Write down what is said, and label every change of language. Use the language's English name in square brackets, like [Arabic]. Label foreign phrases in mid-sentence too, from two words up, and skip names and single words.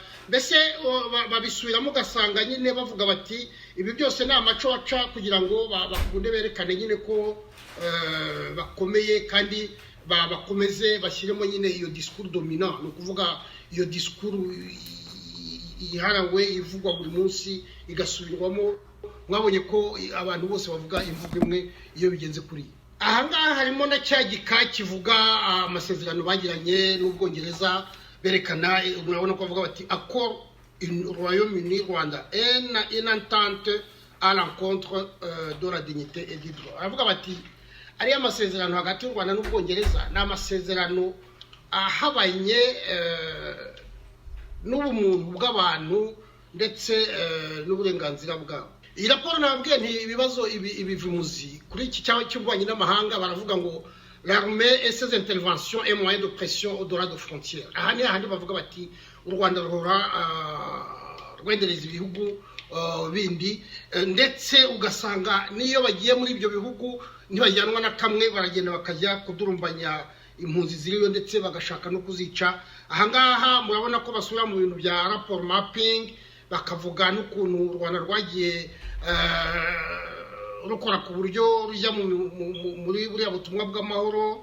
[Kinyarwanda] Mbese babisubiramo ugasanga nyine bavuga bati ibi byose ni amaco waca kugira ngo bakunde berekane nyine ko bakomeye kandi bakomeze bashyiremo nyine iyo [French] discours dominant, [Kinyarwanda] no kuvuga iyo discours iharawe ivugwa buri munsi igasubirwamo. Mwabonye ko abantu bose bavuga imvugo imwe iyo bigenze kuri. Ahangaha harimo na cya gika kivuga amasezerano bagiranye n'Ubwongereza berekana, murabona ko bavuga bati [French] accord Royaume-Uni Rwanda une entente à l'encontre de la dignité et du droit. [Kinyarwanda] Aravuga bati ari amasezerano hagati y'u Rwanda n'Ubwongereza na amasezerano ahabanye n'ubumuntu bw'abantu ndetse n'uburenganzira bwabo. Iyi raporo nabwiye nti ibibazo ibivimuzi kuri iki cy'ububanyi n'amahanga baravuga ngo [French] l'armée et ses interventions et moyens de pression au-delà de frontières. [Kinyarwanda] Aha ni ahandi bavuga bati u Rwanda ruhora rwendereza ibihugu bindi ndetse ugasanga niyo bagiye muri ibyo bihugu ntibajyanwa na kamwe baragenda bakajya kudurumbanya impunzi ziriyo ndetse bagashaka no kuzica. Ahangaha murabona ko basubira mu bintu bya rapport mapping bakavuga n'ukuntu u Rwanda rwagiye rukora ku buryo rujya muri buriya butumwa bw'amahoro.